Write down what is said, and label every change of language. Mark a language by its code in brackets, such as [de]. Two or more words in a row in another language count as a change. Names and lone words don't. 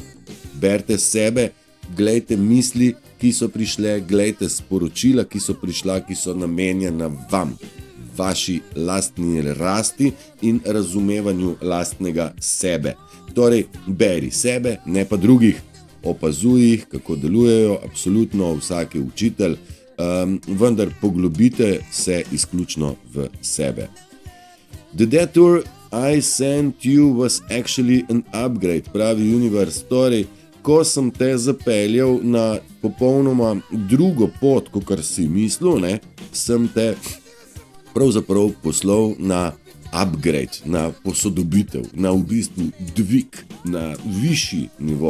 [sl] Berite sebe, glejte misli, ki so prišle, glejte sporočila, ki so prišla, ki so namenjena vam, vaši lastni rasti in razumevanju lastnega sebe. Torej, beri sebe, ne pa drugih. Opazuj jih, kako delujejo, absolutno vsak je učitelj, vendar poglobite se izključno v sebe. [en] The detour I sent you was actually an upgrade, [sl] pravi Universe. Torej, ko sem te zapeljal na popolnoma drugo pot, kot si mislil, ne, sem te pravzaprav poslal na upgrade, na posodobitev, na v bistvu dvig, na višji nivo.